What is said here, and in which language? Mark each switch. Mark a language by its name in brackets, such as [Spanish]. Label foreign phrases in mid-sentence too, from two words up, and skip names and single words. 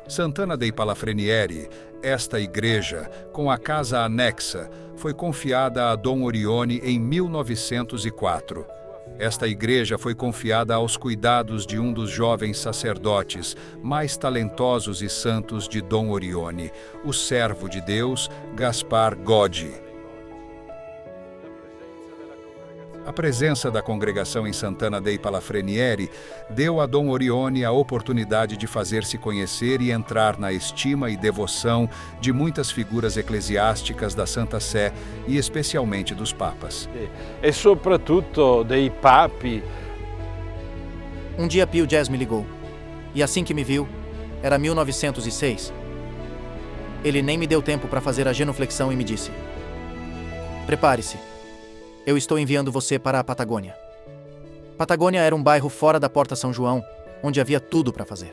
[Portuguese] Sant'Anna dei Palafrenieri, esta igreja, com a casa anexa, foi confiada a Dom Orione em 1904. Esta igreja foi confiada aos cuidados de um dos jovens sacerdotes mais talentosos e santos de Dom Orione, o servo de Deus, Gaspar Godi. A presença da congregação em Sant'Anna dei Palafrenieri deu a Dom Orione a oportunidade de fazer-se conhecer e entrar na estima e devoção de muitas figuras eclesiásticas da Santa Sé e especialmente dos papas. [Italian] E soprattutto dei papi. [Portuguese] Um dia Pio X me ligou, e assim que me viu, era 1906. Ele nem me deu tempo para fazer a genuflexão e me disse: "Prepare-se. Eu estou enviando você para a Patagônia." Patagônia era um bairro fora da Porta São João, onde havia tudo para fazer.